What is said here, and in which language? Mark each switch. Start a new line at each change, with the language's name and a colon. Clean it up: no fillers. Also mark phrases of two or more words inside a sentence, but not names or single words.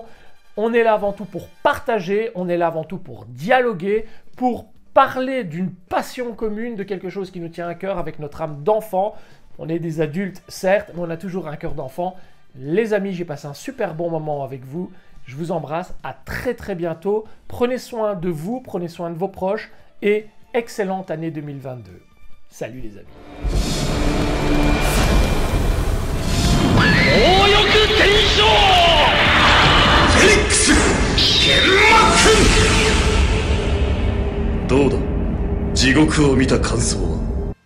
French: On est là avant tout pour partager, on est là avant tout pour dialoguer, pour parler d'une passion commune, de quelque chose qui nous tient à cœur avec notre âme d'enfant. On est des adultes, certes, mais on a toujours un cœur d'enfant. Les amis, j'ai passé un super bon moment avec vous. Je vous embrasse, à très bientôt. Prenez soin de vous, prenez soin de vos proches et excellente année 2022. Salut les amis.
Japanese: 強欲天章フェニックス剣幕どうだ地獄を見た感想は